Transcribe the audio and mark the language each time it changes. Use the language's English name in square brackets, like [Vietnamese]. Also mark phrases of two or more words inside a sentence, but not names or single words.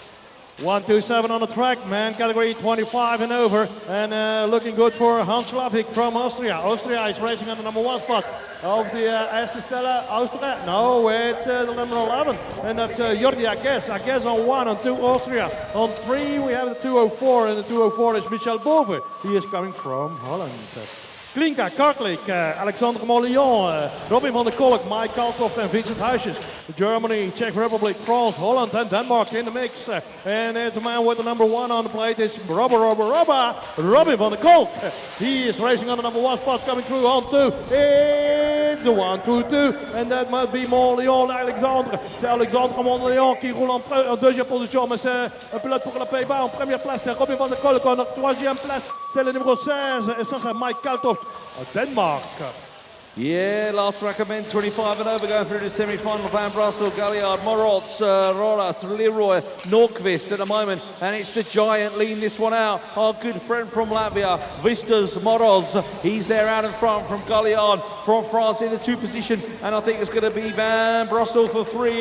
[English] 127 on the track, man category 25 and over, and looking good for Hans Slavik from Austria. Austria is racing on the number one spot of the Estestella Austria. No, it's the number 11, and that's Jordi Agues. Agues on one, on two Austria. On three we have the 204, and the 204 is Michel Bove. He is coming from Holland. Klinka, Karklik, Alexander Mollion, Robin van der Kolk, Mike Kaltoft and Vincent Huisjes. Germany, Czech Republic, France, Holland and Denmark in the mix. And it's a man with the number one on the plate. It's Robin van der Kolk. He is racing on the number one spot, coming through on two. It's a 1, 2, 2. And that might be Mollion, Alexandre. [French] C'est Alexandre Mollion qui roule en deuxième position. Mais c'est un pilote pour la Pays-Bas. En première place, c'est Robin van der Kolk. En troisième place, c'est le numéro 16. Et ça, c'est Mike Kaltoft. [English] Denmark. Yeah, last recommend 25 and over going through the semi-final. Van Brussel, Galliard, Morots, Rolas, Leroy, Nordqvist at the moment, and it's the giant leading this one out. Our good friend from Latvia, Vistas Moroz. He's there out in front from Galliard from France in the 2 position, and I think it's going to be Van Brussel for 3.